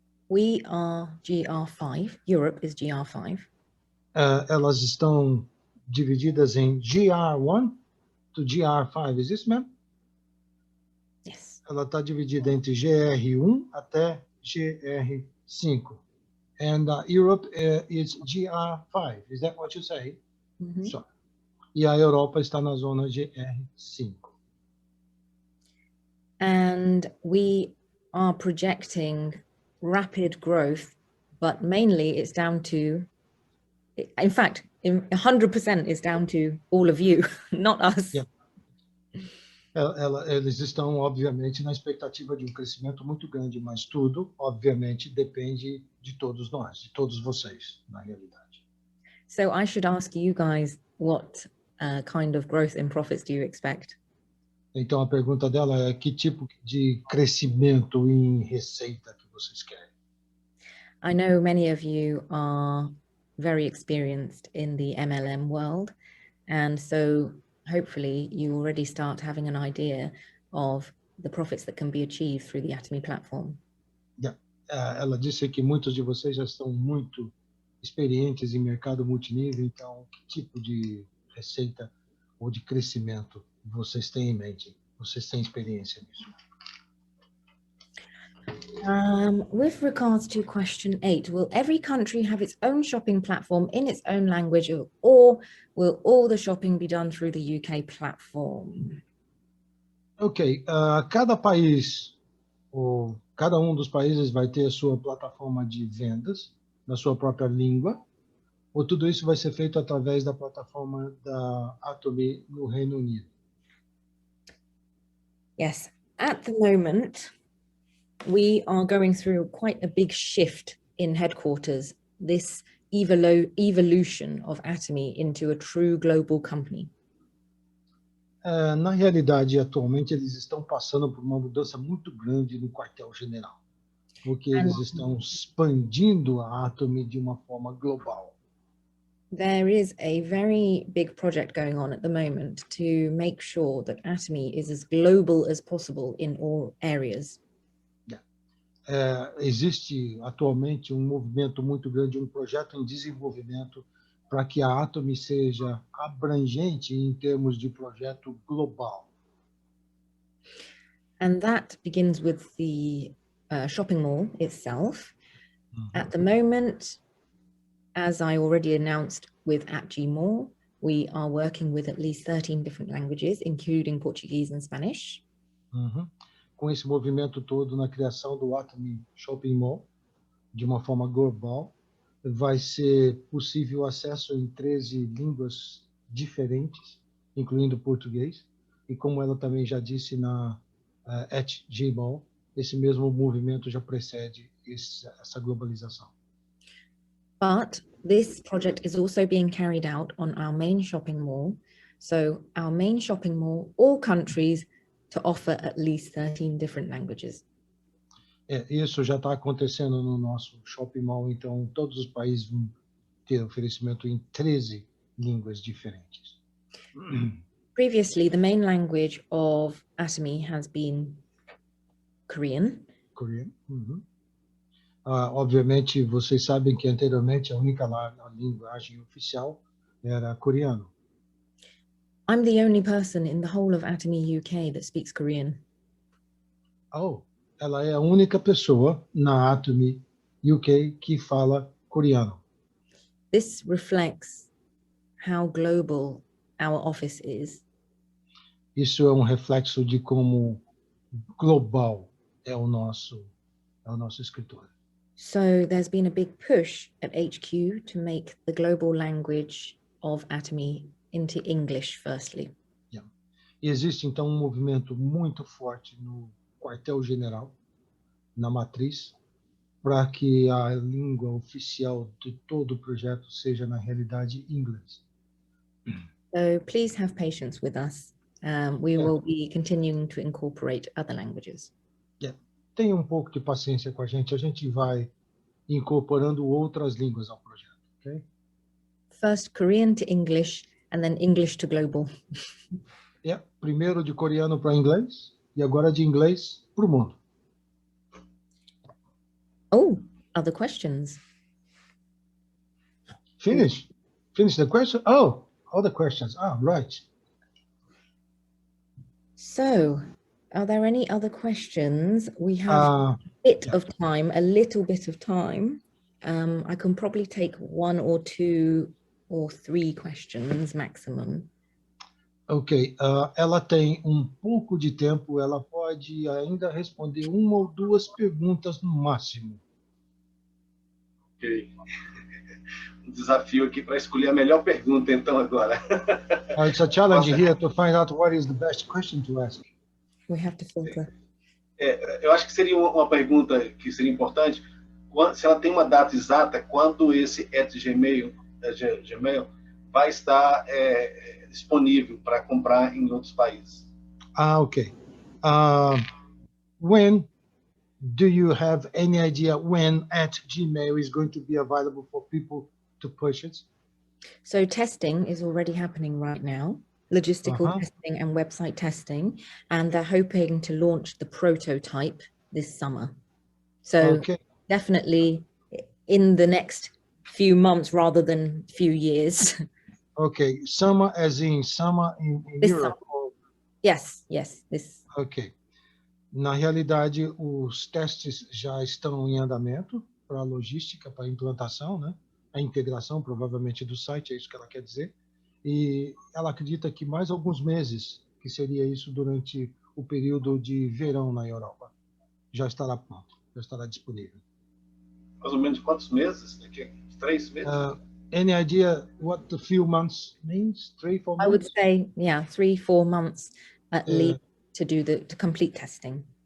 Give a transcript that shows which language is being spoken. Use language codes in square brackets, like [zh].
[en] We are GR5. Europe is GR5. [pt] Elas estão divididas em GR1 to GR5, is isso mesmo? [en] Yes. [pt] Ela está dividida entre GR1 até GR5. [en] And Europe is GR5, is that what you say? [pt] So. E a Europa está na zona GR5. [en] And we are projecting rapid growth, but mainly it's down to, in fact, 100% is down to all of you, not us. Yeah. [pt] Eles estão, obviamente, na expectativa de um crescimento muito grande, mas tudo, obviamente, depende de todos nós, de todos vocês, na realidade. [en] So I should ask you guys, what kind of growth in profits do you expect? [pt] Então, a pergunta dela é que tipo de crescimento em receita que vocês querem? [en] I know many of you are very experienced in the MLM world, and so hopefully you already start having an idea of the profits that can be achieved through the Atomy platform. Yeah. [pt] Ela disse que muitos de vocês já estão muito experientes em mercado multinível, então que tipo de receita ou de crescimento vocês têm em mente? Vocês têm experiência nisso? [en] With regards to question 8, will every country have its own shopping platform in its own language, or will all the shopping be done through the UK platform? [pt] Ok, cada país, ou cada um dos países vai ter a sua plataforma de vendas, na sua própria língua, ou tudo isso vai ser feito através da plataforma da Atomy no Reino Unido? [en] Yes, at the moment, we are going through quite a big shift in headquarters, this evolution of Atomy into a true global company. [pt] Na realidade, atualmente, eles estão passando por uma mudança muito grande no quartel-general, porque eles estão expandindo a Atomy de uma forma global. [en] There is a very big project going on at the moment to make sure that Atomy is as global as possible in all areas. [pt] Existe atualmente um movimento muito grande, um projeto em desenvolvimento para que a Atomy seja abrangente em termos de projeto global. [en] And that begins with the shopping mall itself. At the moment, as I already announced with @Gmall, we are working with at least 13 different languages, including Portuguese and Spanish. [pt] Com esse movimento todo na criação do Atomy Shopping Mall, de uma forma global, vai ser possível acesso em 13 línguas diferentes, incluindo português, e como ela também já disse na @Gmall, esse mesmo movimento já precede essa globalização. [en] But this project is also being carried out on our main shopping mall. So our main shopping mall, all countries, to offer at least 13 different languages. [pt] Isso já está acontecendo no nosso shopping mall, então todos os países vão ter oferecimento em 13 línguas diferentes. [en] Previously, the main language of Atomy has been Korean. Korean. [pt] Obviamente, vocês sabem que anteriormente a única linguagem oficial era coreano. [en] I'm the only person in the whole of Atomy UK that speaks Korean. [pt] Oh, ela é a única pessoa na Atomy UK que fala coreano. [en] This reflects how global our office is. [pt] Isso é um reflexo de como global é o nosso escritório. [en] So there's been a big push at HQ to make the global language of Atomy into English firstly. [pt] E existe então um movimento muito forte no quartel-general, na matriz, para que a língua oficial de todo o projeto seja na realidade inglês. [en] So please have patience with us. We will be continuing to incorporate other languages. [pt] Tenha um pouco de paciência com a gente vai incorporando outras línguas ao projeto, ok? [en] First Korean to English, and then English to global. [pt] Primeiro de coreano para inglês e agora de inglês para o mundo. [en] Oh, other questions? Finish the question? Oh, other questions. Right. So, are there any other questions? We have a little bit of time. I can probably take 1 or 2 or 3 questions maximum. Ok, ela tem pouco de tempo, ela pode ainda responder 1 ou 2 perguntas no máximo. Ok. [pt] Um desafio aqui para escolher a melhor pergunta, então, agora. [en] It's a challenge here to find out what is the best question to ask. We have to filter. [pt] Eu acho que seria uma pergunta que seria importante, se ela tem uma data exata, quando esse @gmail vai estar disponível para comprar em outros países. [en] Ok. When do you have any idea when @gmail is going to be available for people to purchase? So testing is already happening right now, logistical testing and website testing, and they're hoping to launch the prototype this summer. So definitely in the next few months rather than few years. Ok, summer as in summer in Europe? Yes, this. Ok. [pt] Na realidade, os testes já estão em andamento para a logística, para a implantação, né? A integração, provavelmente, do site, é isso que ela quer dizer. E ela acredita que mais alguns meses, que seria isso durante o período de verão na Europa, já estará pronto, já estará disponível. Mais ou menos quantos meses? 3 meses? [en] Any idea what the few months means? 3, 4 months? I would say, 3-4 months at least to complete testing.